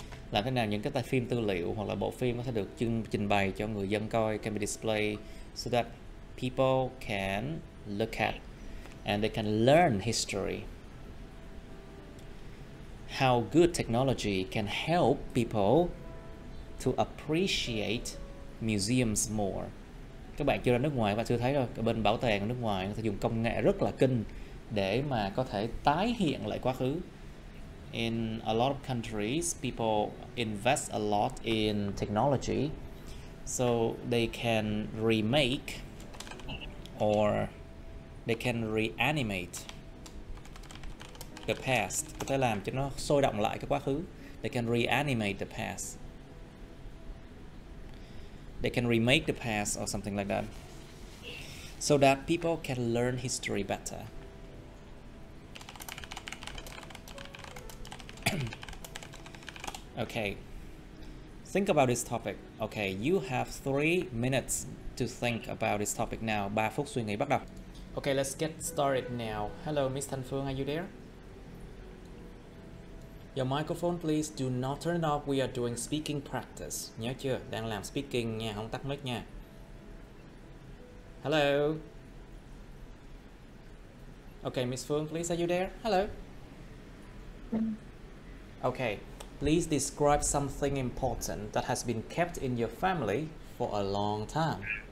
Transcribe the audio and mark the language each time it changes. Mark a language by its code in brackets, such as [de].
[vi] Làm thế nào những cái phim tư liệu hoặc là bộ phim có thể được trình bày cho người dân coi, [en] can be displayed so that people can look at. and they can learn history. How good technology can help people to appreciate museums more. [vi] Các bạn chưa ra nước ngoài và chưa thấy rồi, ở bên bảo tàng ở nước ngoài người ta dùng công nghệ rất là kinh để mà có thể tái hiện lại quá khứ. [en] In a lot of countries, people invest a lot in technology, so they can remake or they can reanimate the past. [vi] Có thể làm cho nó sôi động lại cái quá khứ. [en] They can reanimate the past. They can remake the past or something like that, so that people can learn history better. Okay, think about this topic. Okay, you have 3 minutes to think about this topic now. [vi] 3 phút suy nghĩ bắt đầu. [en] Okay, let's get started now. Hello, Miss Thanh Phương, are you there? Your microphone, please do not turn it off. We are doing speaking practice. [vi] Nhớ chưa? Đang làm speaking nha, không tắt mic nha. [en] Hello. Okay, Miss Phương, please, are you there? Hello. Okay, please describe something important that has been kept in your family for a long time.